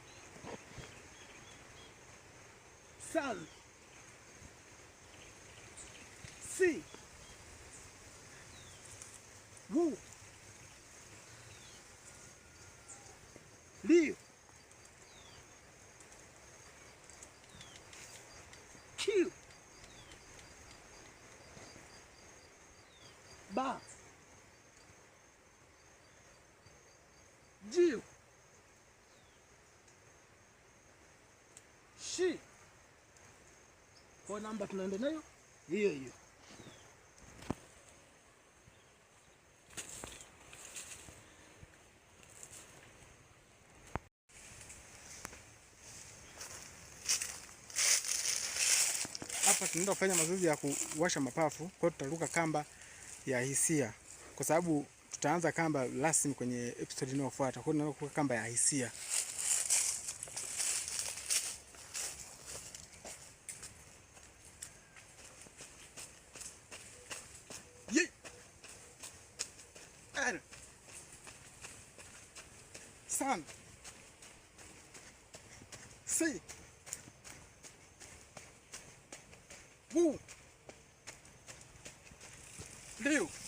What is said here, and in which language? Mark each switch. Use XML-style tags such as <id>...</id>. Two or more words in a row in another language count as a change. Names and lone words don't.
<zh>三, 四, 五, 六, 七, 八, 九, 十.</zh> <sw>Kwa namba tunaenda nayo hiyo hiyo. Hapa tunaenda kufanya mazoezi ya kuwasha mapafu. Kwa hiyo tutaruka kamba ya hisia, kwa sababu tutaanza kamba rasmi kwenye episode inayofuata. Kwa hiyo tunaenda kuruka kamba ya hisia.</sw> <zh>一, 二, 三, 四, 五, 六,</zh>